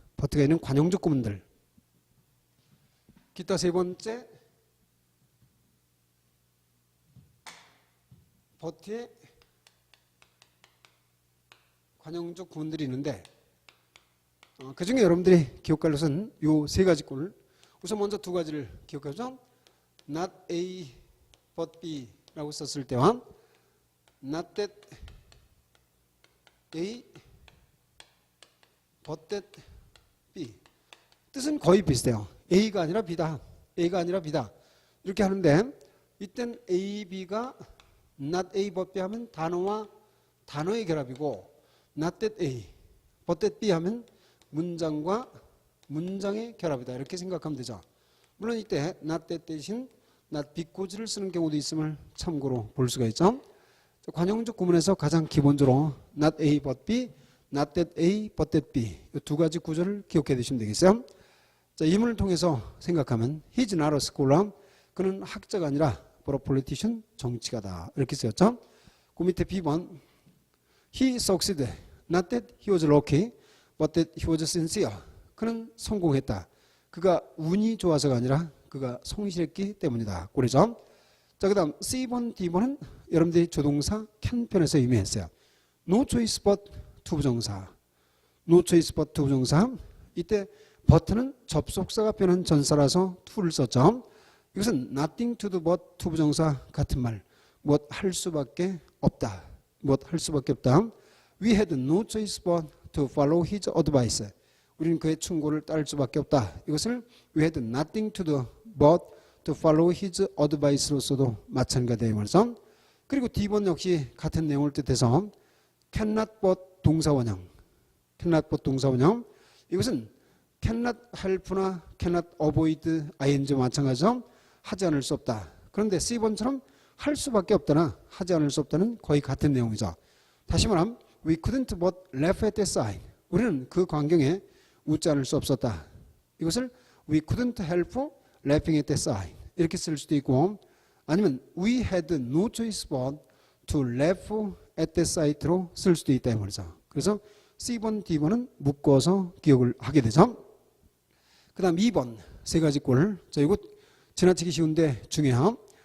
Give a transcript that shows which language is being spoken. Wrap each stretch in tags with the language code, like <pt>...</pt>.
<ko>but가 있는 관용적 구문들. 기타 세 번째 but의 관용적 구문들이 있는데 그 중에 여러분들이 기억할 것은 요 세 가지 꼴. 우선 먼저 두 가지를 기억하죠. Not A but B 라고 썼을 때와</ko> <en>Not that A but that B</en> <ko>뜻은 거의 비슷해요. A가 아니라 B다. A가 아니라 B다. 이렇게 하는데 이땐 A, B가 Not A but B 하면 단어와 단어의 결합이고 Not that A but that B 하면 문장과 문장의 결합이다. 이렇게 생각하면 되죠. 물론 이때 not that 대신 not because를 쓰는 경우도 있음을 참고로 볼 수가 있죠. 관용적 구문에서 가장 기본적으로 not A but B, not that A but that B 이 두 가지 구조를 기억해 두시면 되겠어요. 자, 이 문을 통해서 생각하면</ko> <en>He's not a scholar.</en> <ko>그는 학자가 아니라</ko> <en>but a politician.</en> <ko>정치가다. 이렇게 쓰였죠. 그 밑에 B번</ko> <en>He succeeded. Not that he was lucky, but that he was sincere.</en> <ko>그는 성공했다. 그가 운이 좋아서가 아니라 그가 성실했기 때문이다. 그러죠. 자, 그 다음 C번, D번은 여러분들이 조동사 can 편에서 의미했어요.</ko> <en>No choice but 투부정사. No choice but 투부정사.</en> <ko>이때 but는 접속사가 변한 전사라서 to를 썼죠. 이것은 nothing to do but 투부정사 같은 말. 무엇 할 수밖에 없다. 무엇 할 수밖에 없다.</ko> <en>We had no choice but to follow his advice.</en> <ko>우리는 그의 충고를 따를 수밖에 없다. 이것을</ko> <en>we had nothing to do but to follow his advice로서도</en> <ko>마찬가지예요. 말이죠. 그리고 D번 역시 같은 내용을 뜻해서 cannot but 동사원형.</ko> <en>cannot but 동사원형. 이것은 cannot help나 cannot avoid ing와 마찬가지죠.</en> <ko>하지 않을 수 없다. 그런데 C번처럼 할 수밖에 없다나 하지 않을 수 없다는 거의 같은 내용이죠. 다시 말하면</ko> <en>we couldn't but laugh at that sign.</en> <ko>우리는 그 광경에 웃지 않을 수 없었다. 이것을</ko> <en>we couldn't help laughing at that sign.</en> <ko>이렇게 쓸 수도 있고 아니면</ko> <en>we had no choice but to laugh at that sight</en> <ko>로 쓸 수도 있다 이 말이죠. 그래서 C번, D번은 묶어서 기억을 하게 되죠. 그 다음 2번 세 가지 꼴. 자, 이거 지나치기 쉬운데 중요함.</ko>